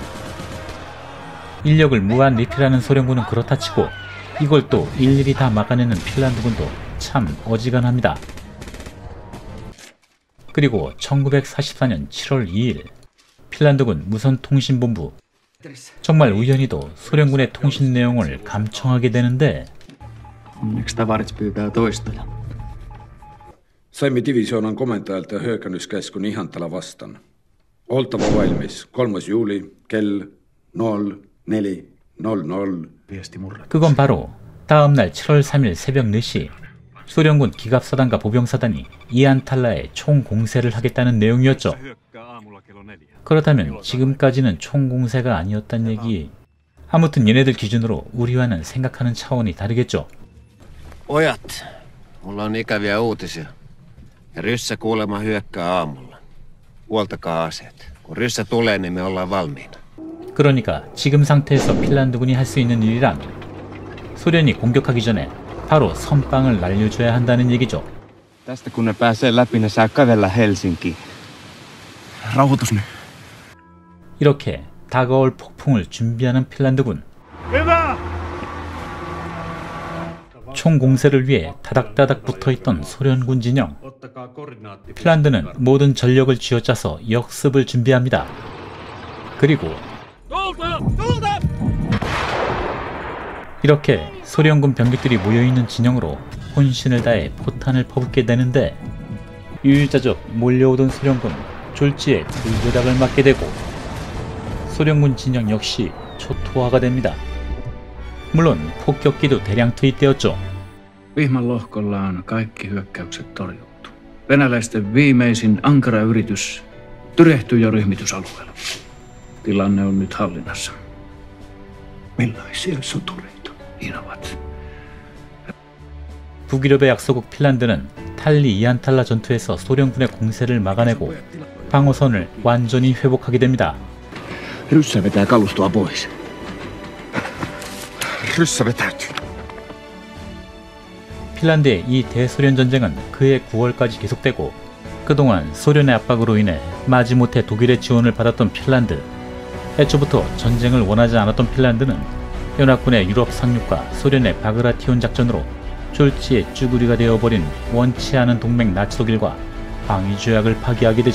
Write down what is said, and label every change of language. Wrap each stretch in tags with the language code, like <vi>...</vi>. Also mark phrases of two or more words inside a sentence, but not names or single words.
<ko>인력을 무한 리필하는 소련군은 그렇다 치고 이걸 또 일일이 다 막아내는 핀란드군도 참 어지간합니다. 그리고 1944년 7월 2일 핀란드군 무선통신본부, 정말 우연히도 소련군의 통신 내용을 감청하게 되는데,</ko> <fi>Onneksi tavarit pyytää toistoja. Saimme divisioonan komentajalta hyökkäyskäskyn Ihantala vastaan. Oltava valmis 3. juuli kell 04:00.</fi> <ko>그건 바로 다음날 7월 3일 새벽 4시 소련군 기갑사단과 보병사단이 이안탈라에 총공세를 하겠다는 내용이었죠. 그렇다면 지금까지는 총공세가 아니었단 얘기. 아무튼 얘네들 기준으로 우리와는 생각하는 차원이 다르겠죠.</ko> <fi>Pojat, mulla on ikäviä uutisia. Ja ryssä kuulemma hyökkää aamulla. Huoltakaa aseet. Kun ryssä tulee, niin me ollaan valmiina.</fi> <ko>그러니까 지금 상태에서 핀란드군이 할 수 있는 일이란 소련이 공격하기 전에 바로 선빵을 날려줘야 한다는 얘기죠.</ko> <fi>Tästä kun ne pääsee läpi, ne saa kävellä Helsinkiin. Rauhoitus nyt.</fi> <ko>이렇게 다가올 폭풍을 준비하는 핀란드군. 총공세를 위해 다닥다닥 붙어있던 소련군 진영. 핀란드는 모든 전력을 쥐어짜서 역습을 준비합니다. 그리고 이렇게 소련군 병력들이 모여있는 진영으로 혼신을 다해 포탄을 퍼붓게 되는데, 유유자적 몰려오던 소련군 졸지에 불교닥을 맞게 되고 소련군 진영 역시 초토화가 됩니다. 물론 폭격기도 대량 투입되었죠.</ko> <fi>Vihman lohkolla on kaikki hyökkäykset torjuttu. Venäläisten viimeisin ankara yritys tyrehtyi jo ryhmitysalueella. Tilanne on nyt hallinnassa. Millaisia sotureita? Inovat.</fi> <ko>북유럽의 약소국 핀란드는 탈리 이안탈라 전투에서 소련군의 공세를 막아내고 방어선을 완전히 회복하게 됩니다.</ko> <fi>Ryssä vetää kalustoa pois. Ryssä vetäytyy.</fi> <ko>핀란드의 이 대소련 전쟁은 그해 9월까지 계속되고, 그동안 소련의 압박으로 인해 마지못해 독일의 지원을 받았던 핀란드. 애초부터 전쟁을 원하지 않았던 핀란드는 연합군의 유럽 상륙과 소련의 바그라티온 작전으로 졸지에 쭈구리가 되어버린 원치 않은 동맹 나치 독일과 방위 조약을 파기하게 되죠.</ko>